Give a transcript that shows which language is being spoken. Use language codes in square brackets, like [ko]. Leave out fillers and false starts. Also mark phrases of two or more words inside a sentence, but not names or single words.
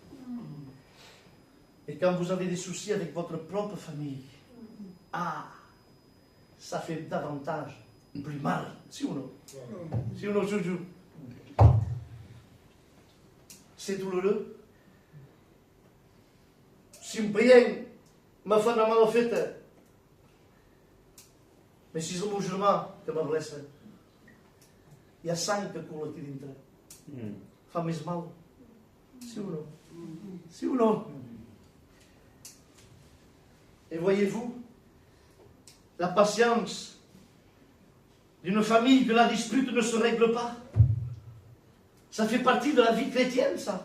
[fr] Et quand vous avez des soucis avec votre propre famille, ça fait davantage plus mal, si ou non? Si ou non, je joue. C'est douloureux. Si un païen m'a fait [ca] una mal feta, mais si és un musulmà que me blessa, hi ha sang que coula aquí dintre. Fa més mal. [fr] Si ou non? Si ou non? Et voyez-vous, la patience d'une famille que la dispute ne se règle pas. Ça fait partie de la vie chrétienne, ça.